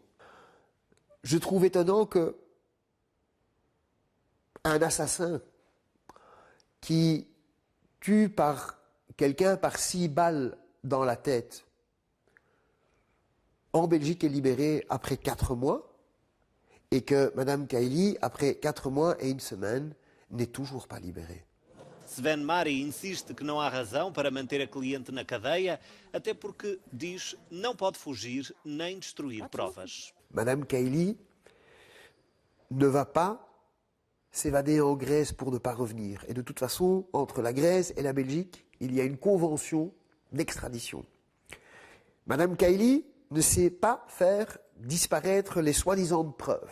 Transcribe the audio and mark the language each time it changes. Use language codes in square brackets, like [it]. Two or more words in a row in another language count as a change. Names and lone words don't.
[fr] Je trouve étonnant que un assassin qui tue quelqu'un par 6 balles dans la tête en Belgique est libéré après 4 mois et que Madame Kaili, après 4 mois et 1 semaine, n'est toujours pas libérée. [pt] Sven Mari insiste que não há razão para manter a cliente na cadeia, até porque, diz, não pode fugir nem destruir provas. [fr] Madame Kaili ne va pas s'évader en Grèce pour ne pas revenir. Et de toute façon, entre la Grèce et la Belgique, il y a une convention d'extradition. Madame Kaili ne sait pas faire disparaître les soi-disant preuves.